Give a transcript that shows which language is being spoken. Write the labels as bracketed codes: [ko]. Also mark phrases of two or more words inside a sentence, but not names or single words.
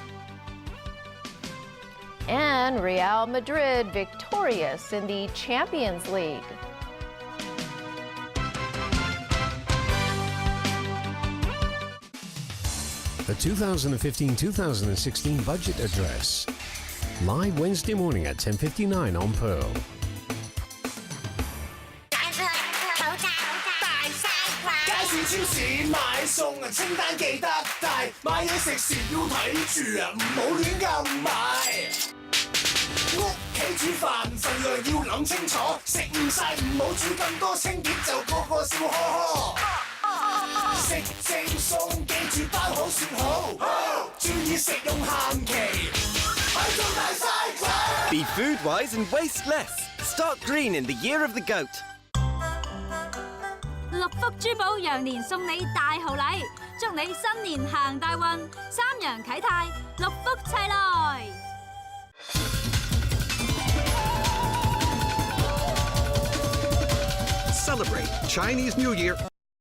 [en] And Real Madrid victorious in the Champions League. The 2015-2016 Budget Address. Live Wednesday morning at 10:59 on Pearl. [yue] 超市買餸啊，清單記得帶，買嘢食時要睇住啊，唔好亂咁買。屋企煮飯份量要諗清楚，食唔晒唔好煮咁多，清潔就個個笑呵呵。食正餸記住包好算好，注意食用限期，係做大嘥鬼。 [en] Be food wise and waste less. Start green in the year of the goat. [yue] 六福珠寶羊年送你大豪禮，祝你新年行大運，三羊啟泰，六福齊來。 [en] Celebrate Chinese New Year